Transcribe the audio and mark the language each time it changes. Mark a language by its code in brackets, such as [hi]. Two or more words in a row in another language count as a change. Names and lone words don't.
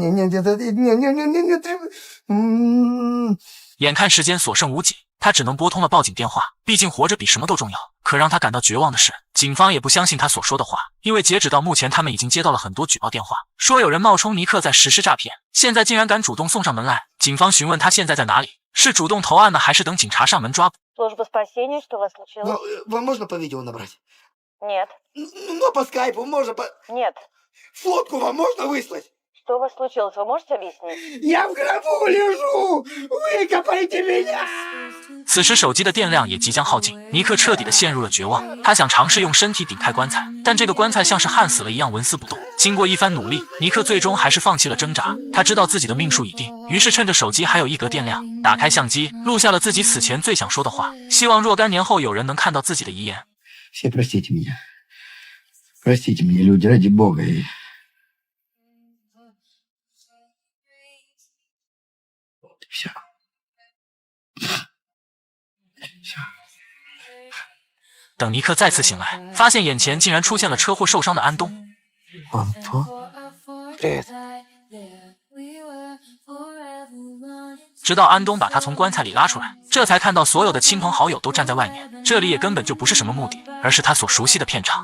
[zh] 眼看时间所剩无几，他只能拨通了报警电话，毕竟活着比什么都重要。可让他感到绝望的是，警方也不相信他所说的话，因为截止到目前，他们已经接到了很多举报电话，说有人冒充尼克在实施诈骗，现在竟然敢主动送上门来。警方询问他现在在哪里，是主动投案呢，还是等警察上门抓捕？ [ru] Служба спасения, что у вас случилось? Вам можно по видео набрать? Нет. Ну, по скайпу можно по... Нет. Фотку вам можно выслать? Что у вас случилось? Вы можете объяснить? Я в гробу лежу! Выкопайте меня! [zh] 此时手机的电量也即将耗尽，尼克彻底的陷入了绝望。他想尝试用身体顶开棺材，但这个棺材像是焊死了一样纹丝不动。经过一番努力，尼克最终还是放弃了挣扎。他知道自己的命数已定，于是趁着手机还有1格电量，打开相机，录下了自己死前最想说的话，希望若干年后有人能看到自己的遗言。 [ru] Все простите меня. Простите меня, люди, ради Бога. Вот и все. [zh] 等尼克再次醒来，发现眼前竟然出现了车祸受伤的安东。 [ru] Антон? Привет. [zh] 直到安东把他从棺材里拉出来，这才看到所有的亲朋好友都站在外面，这里也根本就不是什么墓地，而是他所熟悉的片场。